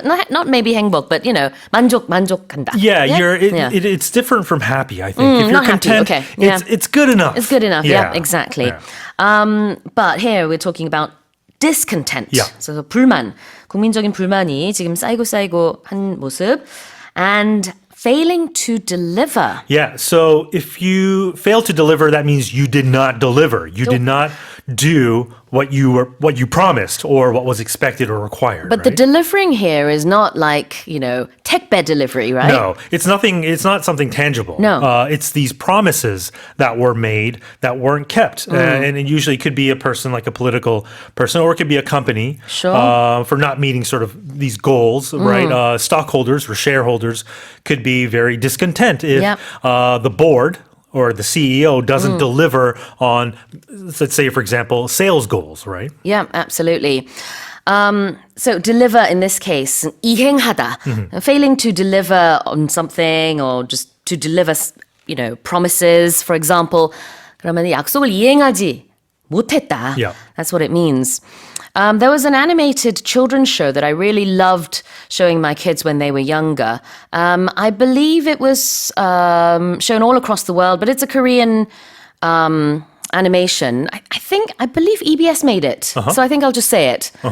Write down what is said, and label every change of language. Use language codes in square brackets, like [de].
[en] Not maybe 행복, but you know, 만족한다. Yeah, it's different from happy, I think. If you're not happy, content, okay. it's good enough. It's good enough, yeah exactly. Yeah. But here we're talking about discontent. Yeah. [ko] So 불만, 국민적인 불만이 지금 쌓이고 한 모습. [en] And failing to deliver. Yeah, so if you fail to deliver, that means you did not deliver. You did not do what you promised or what was expected or required. But the delivering here is not like, you know, 택배 delivery, right? No, it's not something tangible. No. It's these promises that were made that weren't kept. And it usually could be a person, like a political person, or it could be a company for not meeting sort of these goals, right? Stockholders or shareholders could be very discontent if the board or the CEO doesn't deliver on, let's say, for example, sales goals, right? Yeah, absolutely. So deliver in this case, 이행하다, failing to deliver on something or just to deliver, you know, promises, for example. [ko] 그러면 약속을 이행하지 못했다. [en] Yeah. That's what it means. There was an animated children's show that I really loved showing my kids when they were younger. I believe it was shown all across the world, but it's a Korean animation. I believe EBS made it. So I think I'll just say it.